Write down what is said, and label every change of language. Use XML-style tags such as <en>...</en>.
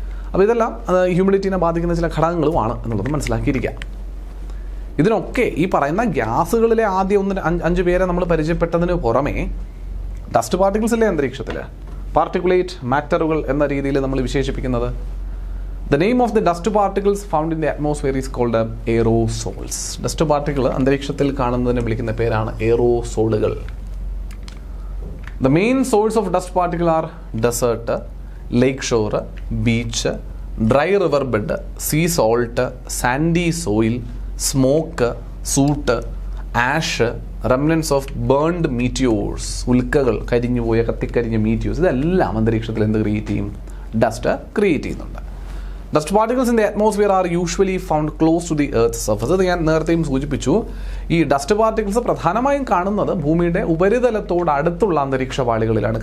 <ml>അപ്പോൾ ഇതെല്ലാം ഹ്യൂമിഡിറ്റിനെ ബാധിക്കുന്ന ചില ഘടകങ്ങളുമാണ് എന്നുള്ളത് മനസ്സിലാക്കിയിരിക്കുക. ഇതിനൊക്കെ ഈ പറയുന്ന ഗ്യാസുകളിലെ ആദ്യം 5 പേരെ നമ്മൾ പരിചയപ്പെട്ടതിന് പുറമേ ഡസ്റ്റ് പാർട്ടിക്കിൾസ് ഇല്ലേ അന്തരീക്ഷത്തിൽ, പാർട്ടിക്കുലേറ്റ് മാറ്ററുകൾ എന്ന രീതിയിൽ നമ്മൾ വിശേഷിപ്പിക്കുന്നത്.</ml> <en>The name of the dust particles found in the atmosphere is called aerosols.</en> <ml>Dust particle അന്തരീക്ഷത്തിൽ കാണുന്നതിനെ വിളിക്കുന്ന പേരാണ് എയറോസോളുകൾ.</ml> <en>The main source of dust particle are desert, lake shore, beach, dry river bed, sea salt, sandy soil, smoke, soot, ash, remnants of burned meteors.</en> <ml>ഉൽക്കകൾ, കത്തിക്കരിഞ്ഞ മീറ്റിയോഴ്സ്, ഇതെല്ലാം അന്തരീക്ഷത്തിൽ എന്ത് create ചെയ്യും? Dust create ചെയ്യുന്നുണ്ട്.</ml> <en>Dust particles in the atmosphere are usually found close to the earth surface.</en> <ml>അത് ഞാൻ നേരത്തെയും സൂചിപ്പിച്ചു. ഈ ഡസ്റ്റ് പാർട്ടിക്കിൾസ് പ്രധാനമായും കാണുന്നത് ഭൂമിയുടെ ഉപരിതലത്തോട് അടുത്തുള്ള അന്തരീക്ഷ പാളികളിലാണ്.</ml>